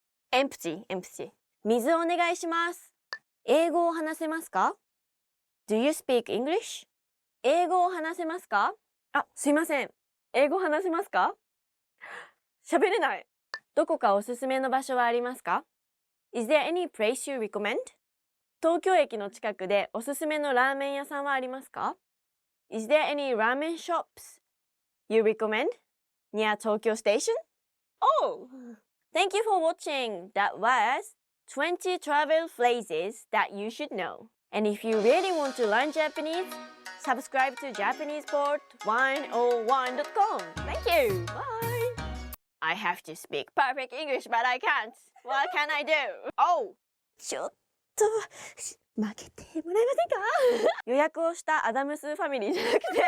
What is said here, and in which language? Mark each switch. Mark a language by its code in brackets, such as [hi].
[ja] Empty. 水お願いします。英語を話せますか？ [en] Do you speak English? [ja] 英語を話せますか？あ、すいません。英語話せますか？喋れない。どこかおすすめの場所はありますか？ [en] Is there any place you recommend? [ja] 東京駅の近くでおすすめのラーメン屋さんはありますか？ [en] Is there any ramen shops you recommend near Tokyo Station? Oh! Thank you for watching. That was 20 travel phrases that you should know. And if you really want to learn Japanese, subscribe to JapanesePort101.com. Thank you. Bye. I have to speak perfect English, but I can't. What can I do? Oh! [ja] ちょっと負けてもらえませんか？予約をしたアダムスファミリーじゃなくて